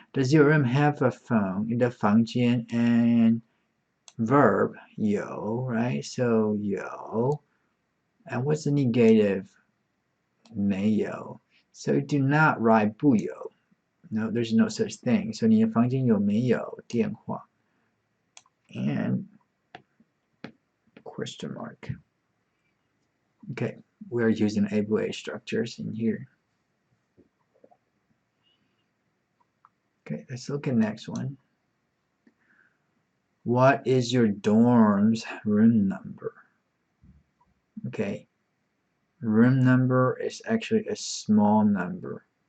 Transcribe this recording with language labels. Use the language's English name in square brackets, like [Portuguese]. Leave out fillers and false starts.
[English] Does your room have a phone? [Chinese] 你的房间 [English] and verb 有 right? So 有 and what's the negative? 没有 So do not write 不有 No, there's no such thing. [Chinese] So 你的房间有没有电话 [English] and question mark. Okay, we are using ABA structures in here. Okay, let's look at the next one. What is your dorm's room number? Okay, room number is actually a small number.